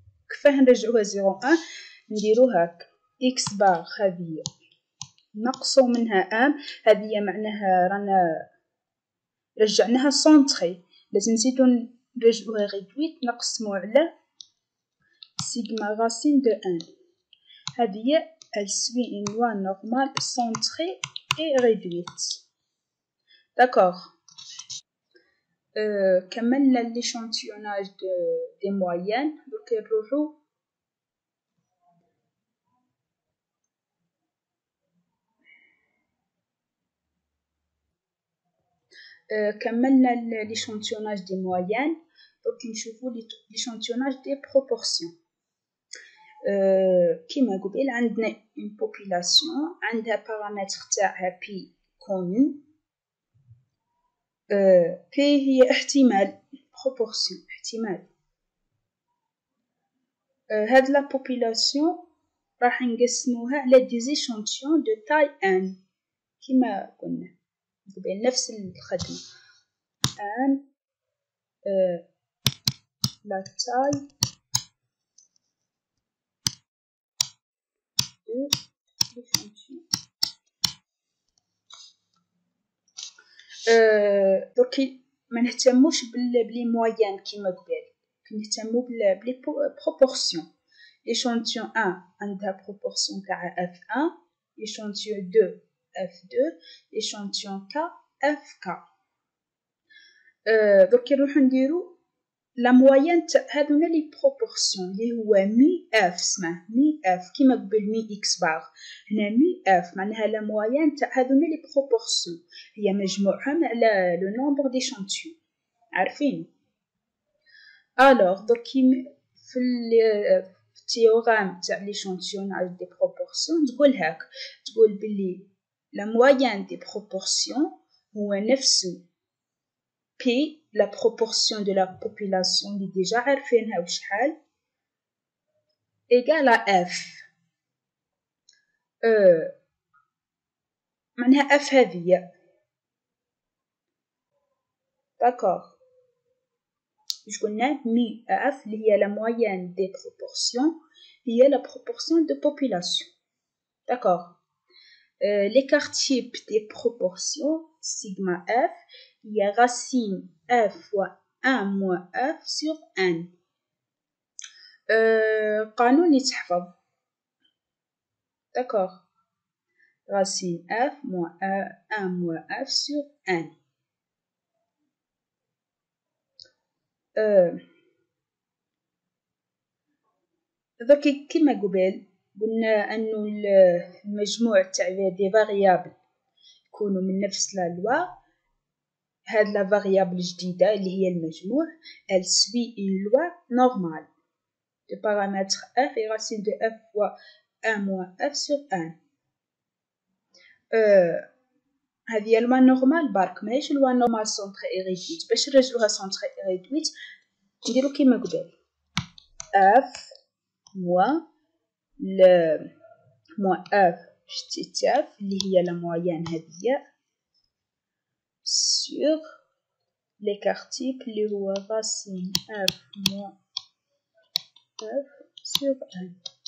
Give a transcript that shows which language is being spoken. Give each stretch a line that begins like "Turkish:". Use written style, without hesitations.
Arabic: كيفاه نرجعوها 0 1 نديرو هاك x بار هذه نقصوا منها ام، هذه معناها رانا رجعناها سونتري، لازم نزيدو نرجعوها ريدويت نقسمو على سيغما راسين دو 1.
French: هذه elle suit une loi normale centrée et réduite. D'accord.
Arabic: كملنا
French: l'échantillonnage des moyennes.
Arabic: دوك نروحو كملنا
French: l'échantillonnage des moyennes.
Arabic: دوك نشوفو
French: l'échantillonnage des proportions.
Arabic: كيما قبل عندنا une population عندها بارامتر تاعها P connu. P هي احتمال proportion احتمال. هاد لا population راح نقسموها على
French: des échantillons de taille n
Arabic: كيما قلنا قبل نفس الخدمة
French: n la taille de l'échantillon.
Arabic: دركي ما نهتموش بلي موين كيما قبل، نهتمو بلي بروبورسيون.
French: l'échantillon 1
Arabic: عندها بروبورسيون تاع
French: f1، l'échantillon 2 f2، l'échantillon k fk.
Arabic: دركي نروحو نديرو لا موين تاع هاذونا لي بروبورسيون اللي هو مي اف. اسمه مي اف كيما قبل مي اكس بار، هنا مي اف معناها لا موين تاع هاذونا لي بروبورسيون هي مجموعهم على لو نومبر ديشانتيون. عارفين؟ الوغ دركي في التيورام تاع ليشانتيوناج دي بروبورسيون تقول هاك، تقول بلي لا موين دي بروبورسيون هو نفسه
French: P la proportion de la population
Arabic: اللي ديجا عارفينها وشحال
French: égal à F.
Arabic: معناها F هذه d'accord. واش قلنا مي
French: F اللي هي la moyenne des proportions هي la proportion de population. d'accord. l'écart type des proportions sigma F هي racine F fois 1 moins F sur n.
Arabic: قانون يتحفظ d'accord.
French: racine F moins 1 moins F sur n.
Arabic: درك كيما قبل قلنا انه المجموع تاع دي فاريابل يكونوا من نفس لا لوا. هاد لا فاريابل جديده اللي هي المجموع
French: elle suit une loi normale de paramètre f et racine de f fois 1 moins f sur 1.
Arabic: هذه لوا نورمال برك ماهيش لوا نورمال سونتري اي ريدويت. باش نرجعوها سونتري اي ريدويت نديرو كيما قبل f moins موان اف اف اللي هي لا مويان هذيا سور
French: l'écart type
Arabic: اللي هو
French: racine f moins f sur 1.